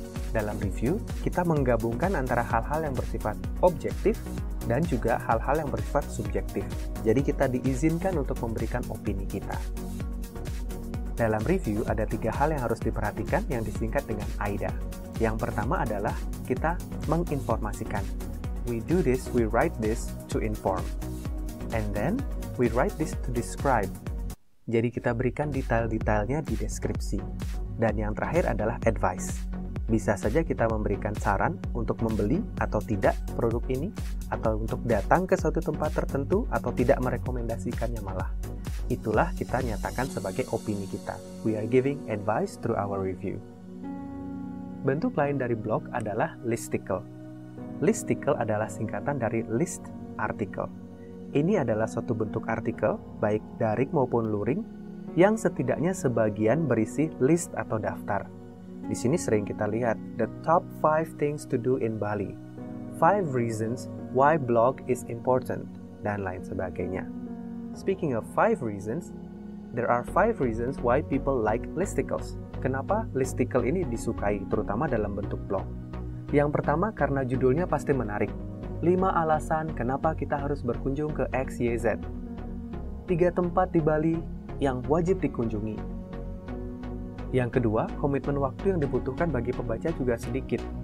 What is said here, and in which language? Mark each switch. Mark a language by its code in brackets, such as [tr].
[id] Dalam review, kita menggabungkan antara hal-hal yang bersifat objektif dan juga hal-hal yang bersifat subjektif. Jadi kita diizinkan untuk memberikan opini kita. Dalam review ada 3 hal yang harus diperhatikan yang disingkat dengan AIDA. Yang pertama adalah kita menginformasikan. [en] We do this, we write this to inform. And then, we write this to describe. [id] Jadi kita berikan detail-detailnya di deskripsi. Dan yang terakhir adalah advice. Bisa saja kita memberikan saran untuk membeli atau tidak produk ini, atau untuk datang ke suatu tempat tertentu, atau tidak merekomendasikannya malah. Itulah kita nyatakan sebagai opini kita. [en] We are giving advice through our review. [id] Bentuk lain dari blog adalah listicle. Listicle adalah singkatan dari list article. Ini adalah suatu bentuk artikel, baik daring maupun luring, yang setidaknya sebagian berisi list atau daftar. Di sini sering kita lihat, [en] the top 5 things to do in Bali, 5 reasons why blog is important, [id] dan lain sebagainya. [en] Speaking of 5 reasons, there are 5 reasons why people like listicles. [id] Kenapa listicle ini disukai, terutama dalam bentuk blog? Yang pertama, karena judulnya pasti menarik. 5 alasan kenapa kita harus berkunjung ke XYZ. 3 tempat di Bali yang wajib dikunjungi. Yang kedua, komitmen waktu yang dibutuhkan bagi pembaca juga sedikit.